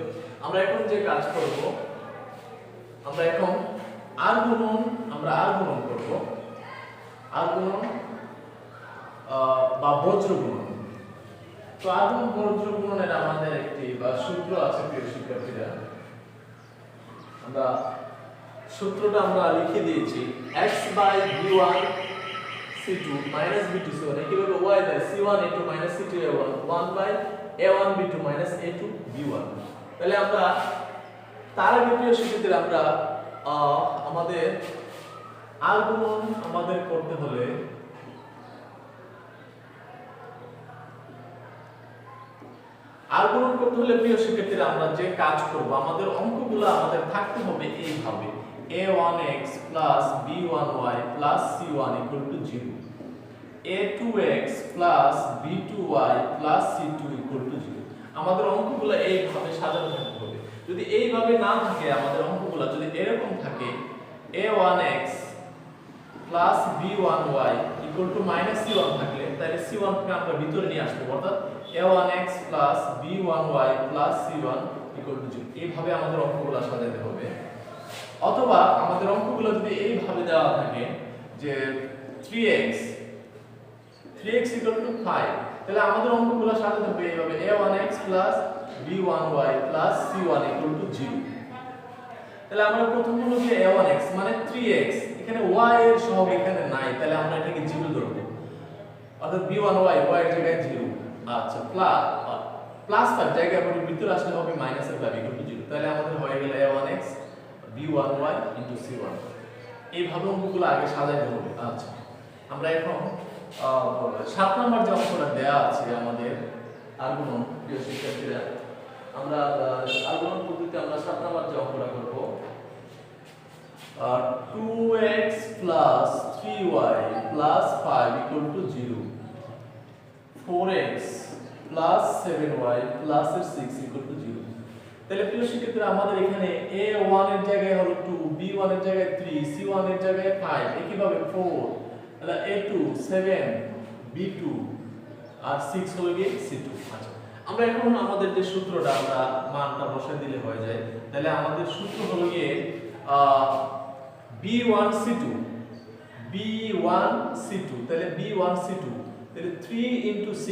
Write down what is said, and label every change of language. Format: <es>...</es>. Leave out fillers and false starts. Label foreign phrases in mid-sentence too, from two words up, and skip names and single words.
<bn>আমরা এখন যে কাজ করব, আমরা এখন আর গুণন করব, আর গুণন বা বজ্র গুণন। তো আর গুণন বজ্র গুণনের আমাদের একটি সূত্র আছে প্রিয় শিক্ষার্থীরা, আমরা সূত্রটা আমরা লিখে দিয়েছি x/b1 c2 b2 c1, একইভাবে y/c1 a2 c2 a1 1/a1 b2 a2 b1। তাহলে আমরা তার আগে প্রিয় শিক্ষার্থীরা আমরা আমাদের আর গুণন আমাদের করতে হলে প্রিয় শিক্ষার্থীরা আমরা যে কাজ করব, আমাদের অঙ্কগুলো আমাদের থাকতে হবে এইভাবে</bn> <en>a1x plus b1y plus c1 equal to 0, a2x plus b2y plus c2 equal to 0।</en> <bn>আমাদের অঙ্কগুলো এইভাবে সাজানো থাকতে হবে। যদি এইভাবে না থাকে আমাদের অঙ্কগুলো, যদি এরকম থাকে</bn> <en>a1x plus b1y equal to -c1</en> <bn>থাকলে তাহলে c1 কে আমরা ভিতরে নিয়ে আসবো, অর্থাৎ</bn> <en>a1x plus b1y plus c1 equal to 0।</en> <bn>এইভাবে আমাদের অঙ্কগুলো সাজাতে হবে। অথবা আমাদের অঙ্কগুলো যদি এইভাবে দেওয়া থাকে যে</bn> <en>3x equal to 5,</en> <bn>তাহলে আমাদের অঙ্কগুলো সাজাতে হবে এইভাবে</bn> <en>a1x plus b1y plus c1 equal to 0।</en> <bn>তাহলে আমরা প্রথম হলো যে a1x মানে 3x, এখানে y এর সহগ এখানে নাই, তাহলে আমরা এটাকে 0 ধরব, অর্থাৎ b1y y এর জায়গায় 0। আচ্ছা প্লাস 5 জায়গায় পরে ভিতরে আসলে হবে মাইনাসের ভ্যালু</bn> <en>equal to</en> <bn>0, তাহলে আমাদের হয়ে গেল a1x b1y into c1। এইভাবে অঙ্কগুলো আগে সাজাইতে হবে। আচ্ছা আমরা এখন 7 নম্বর যে অঙ্কটা দেয়া আছে আমাদের আর্গুমেন্ট, প্রিয় শিক্ষার্থীরা আমরা আর্গুমেন্ট পদ্ধতিতে আমরা 7 নম্বর যে অঙ্কটা করব,</bn> <en>2x plus 3y plus 5 equal to 0, 4x plus 7y plus 6 equal to 0।</en> <bn>তাহলে প্রিয় শিক্ষার্থীরা আমাদের এখানে a1 এর জায়গায় হলো 2, b1 এর জায়গায় 3, c1 এর জায়গায় 5, একইভাবে 4, তাহলে a2 7, b2 আর 6 হলো গিয়ে c2। আচ্ছা আমরা এখন আমাদের যে সূত্রটা আমরা মানটা বসায় দিলে হয়ে যায়, তাহলে আমাদের সূত্র হলো গিয়ে b1 c2, তাহলে b1 c2, তাহলে 3 into</bn>